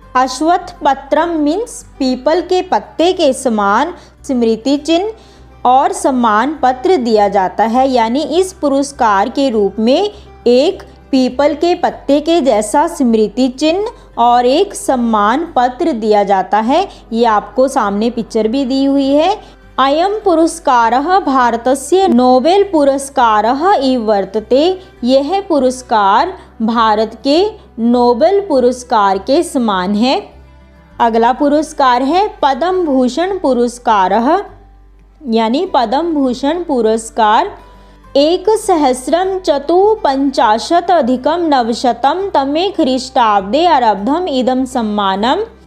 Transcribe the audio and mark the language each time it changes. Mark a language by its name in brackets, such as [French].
[Hindi] अश्वत्थपत्रम means people के पत्ते के समान स्मृति चिन्ह और सम्मान पत्र दिया जाता है। यानी इस पुरस्कार के रूप में एक पीपल के पत्ते के जैसा स्मृति चिन्ह और एक सम्मान पत्र दिया जाता है। ये आपको सामने पिक्चर भी दी हुई है। [Sanskrit] अयं पुरस्कारः भारतस्य नोबेल पुरस्कारः इव वर्तते। [Hindi] यह पुरस्कार भारत के नोबेल पुरस्कार के समान है। अगला पुरस्कार है पद्म भूषण पुरस्कारः, यानी पद्म भूषण पुरस्कार [Sanskrit] 1954 तमे ख्रीष्टाब्दे आरब्धम इदं सम्मानम।